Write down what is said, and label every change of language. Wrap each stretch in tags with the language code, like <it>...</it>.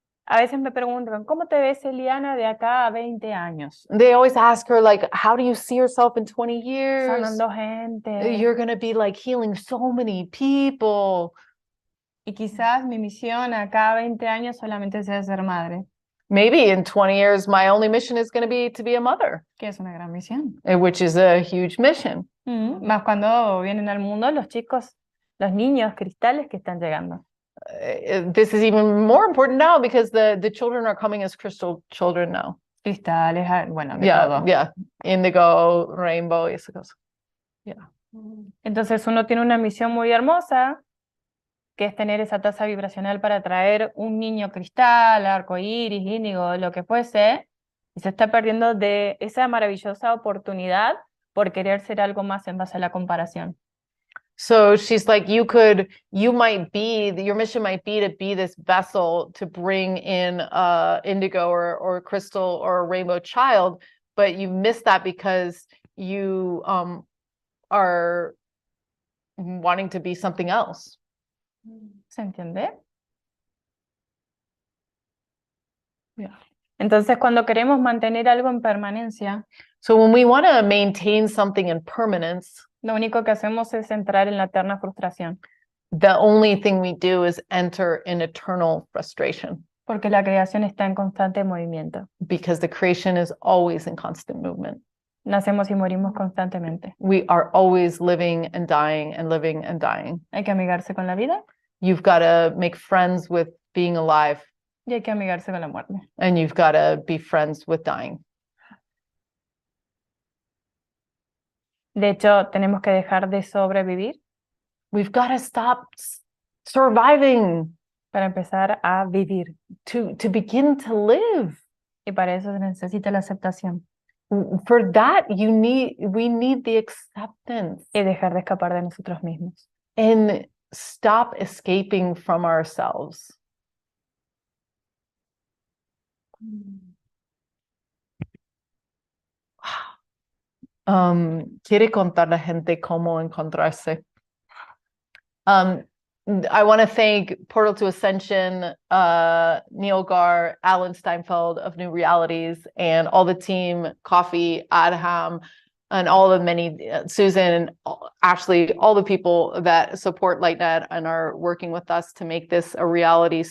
<es>A veces me preguntan, ¿cómo te ves, Eliana, de acá a 20 años?</es> <en>They always ask her, like, how do you see yourself in 20 years?</en> <es>Sanando gente.</es> <en>You're going to be like healing so many people.</en> <es>Y quizás mi misión acá a 20 años solamente sea ser madre,</es> <en>Maybe in 20 years, my only mission is going to be a mother,</en> <es>que es una gran misión.</es> <en>which is a huge mission.</en> <es>Más cuando vienen al mundo los chicos, los niños cristales que están llegando.</es> <en>This is even more important now because the children are coming as crystal children now.</en> <es>Cristales, bueno, de todo.</es> <en>Yeah, indigo, rainbow,</en> <es>y esas cosas. Entonces uno tiene una misión muy hermosa, que es tener esa tasa vibracional para atraer un niño cristal, arcoíris, índigo, lo que fuese, y se está perdiendo de esa maravillosa oportunidad por querer ser algo más en base a la comparación.</es> <en>So she's like, your mission might be to be this vessel to bring in indigo or crystal or a rainbow child, but you miss that because you are wanting to be something else.</en> <es>¿Se entiende?</es> <en>Yeah.</en> <es>Entonces, cuando queremos mantener algo en permanencia,</es> <en>So when we want to maintain something in permanence,</en> <es>lo único que hacemos es entrar en la eterna frustración,</es> <en>the only thing we do is enter in eternal frustration</en> <es>porque la creación está en constante movimiento.</es> <en>because the creation is always in constant movement.</en> <es>Nacemos y morimos constantemente.</es> <en>We are always living and dying and living and dying.</en> <es>Hay que amigarse con la vida</es> <en>You've got to make friends with being alive,</en> <es>y hay que amigarse con la muerte.</es> <en>and you've got to be friends with dying.</en> <es>De hecho, tenemos que dejar de sobrevivir</es> <en>We've got to stop surviving</en> <es>para empezar a vivir.</es> <en>to begin to live.</en> <es>Y para eso se necesita la aceptación</es> <en>For that, we need the acceptance.</en> <es>y dejar de escapar de nosotros mismos.</es> <en>And stop escaping from ourselves.</en> <es>Quiere contar la gente cómo encontrarse.</es> <en>I want to thank Portal to Ascension, Neil Gar, Alan Steinfeld of New Realities, and all the team, Coffee, Adham, and all the many, Susan, Ashley, all the people that support LightNet and are working with us to make this a reality.</en>